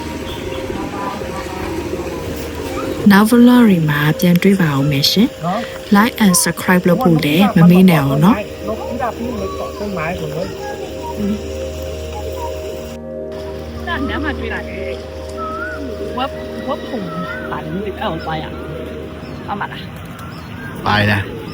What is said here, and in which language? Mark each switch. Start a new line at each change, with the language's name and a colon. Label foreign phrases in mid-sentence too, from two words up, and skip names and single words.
Burmese: နောက် vlog တွေမှာပြန်တွေ့ပါအောင်မယ်ရှင်
English: like and subscribe
Burmese: လုပ်ဖို့လည်းမမေ့နဲ့အောင်နော်
Chinese: 那你两把追来的，我碰把你的耳朵呀，干嘛啦？
Burmese: ပါရ